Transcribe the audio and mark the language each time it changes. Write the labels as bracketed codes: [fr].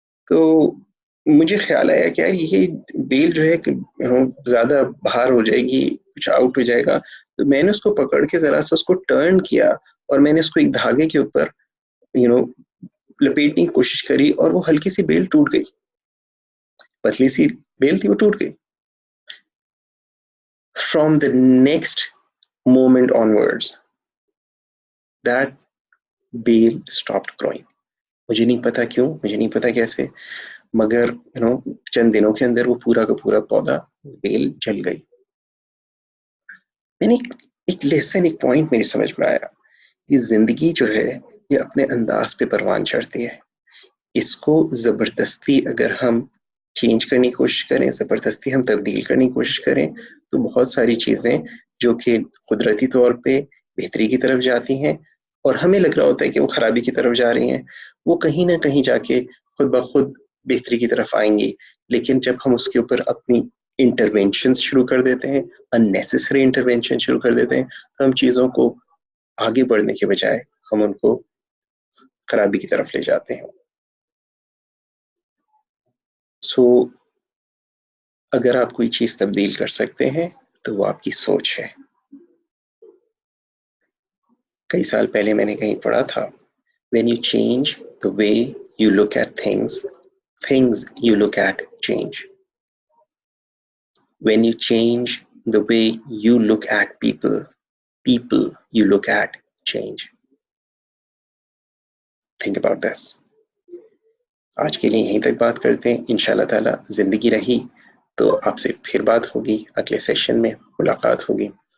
[ur] تو مجھے خیال آیا کہ یار یہ بیل جو ہے زیادہ باہر ہو جائے گی، کچھ آؤٹ ہو جائے گا. تو میں نے اس کو پکڑ کے ذرا سا اس کو ٹرن کیا اور میں نے اس کو ایک دھاگے کے اوپر لپیٹنے کی کوشش کری، اور وہ ہلکی سی بیل ٹوٹ گئی. پتلی سی بیل تھی، وہ ٹوٹ گئی. [en] From the next moment onwards, that bale stopped growing. [ur] مجھے نہیں پتا کیوں، مجھے نہیں پتا کیسے، مگر چند دنوں کے اندر وہ پورا کا پورا پودا، بیل جل گئی. میں نے ایک لیسن، ایک پوائنٹ میری سمجھ میں آیا. یہ زندگی جو ہے یہ اپنے انداز پہ پروان چڑھتی ہے. اس کو زبردستی اگر ہم چینج کرنے کی کوشش کریں، زبردستی ہم تبدیل کرنے کی کوشش کریں، تو بہت ساری چیزیں جو کہ قدرتی طور پہ بہتری کی طرف جاتی ہیں اور ہمیں لگ رہا ہوتا ہے کہ وہ خرابی کی طرف جا رہی ہیں، وہ کہیں نہ کہیں جا کے خود بخود بہتری کی طرف آئیں گی. لیکن جب ہم اس کے اوپر اپنی انٹرونشنز شروع کر دیتے ہیں، اننیسیسری انٹرونشن شروع کر دیتے ہیں، تو ہم چیزوں کو آگے بڑھنے کے بجائے ہم ان کو خرابی کی طرف لے جاتے ہیں. سو اگر آپ کوئی چیز تبدیل کر سکتے ہیں تو وہ آپ کی سوچ ہے. کئی سال پہلے میں نے کہیں پڑھا تھا، [en] when you change the way you look at things, things you look at change. When you change the way you look at people, people you look at change. Think about this. [ur] آج کے لیے یہیں تک بات کرتے ہیں. انشاءاللہ تعالی زندگی رہی تو آپ سے پھر بات ہوگی، اگلے سیشن میں ملاقات ہوگی.